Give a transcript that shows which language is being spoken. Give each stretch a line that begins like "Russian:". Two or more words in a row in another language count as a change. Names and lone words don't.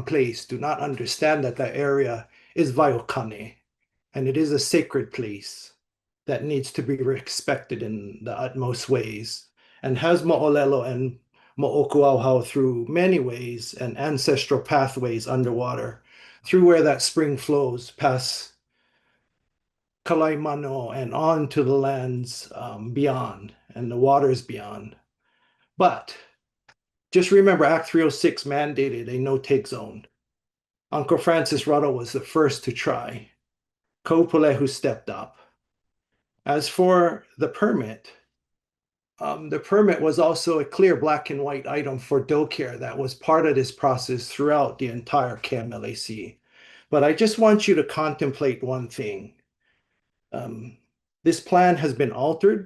English: place, do not understand that that area is Waiokane, and it is a sacred place that needs to be respected in the utmost ways, and has mo'olelo and mo'oku auhau through many ways and ancestral pathways underwater, through where that spring flows past Kalaimano and on to the lands beyond and the waters beyond. But just remember, Act 306 mandated a no-take zone. Uncle Francis Ruddle was the first to try. Kaʻūpūlehu stepped up. As for the permit was also a clear black and white item for doe care that was part of this process throughout the entire KMLAC. But I just want you to contemplate one thing. This plan has been altered.